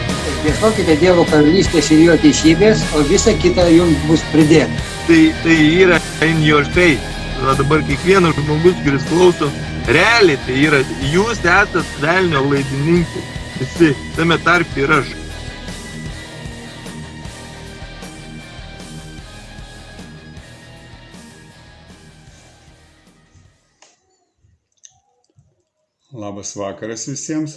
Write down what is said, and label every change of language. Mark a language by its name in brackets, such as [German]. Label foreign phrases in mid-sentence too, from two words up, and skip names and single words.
[Lithuanian] Ieškokite Dievo karalystės ir jo teisybės, o visa kita jums bus pridėta. Tai yra [English] in your face. [Lithuanian] Dabar kiekvienas žmogus, kuris klauso, realiai tai yra, jūs esate velnio laidininkai. Visi, tame tarp ir aš. Labas vakaras visiems.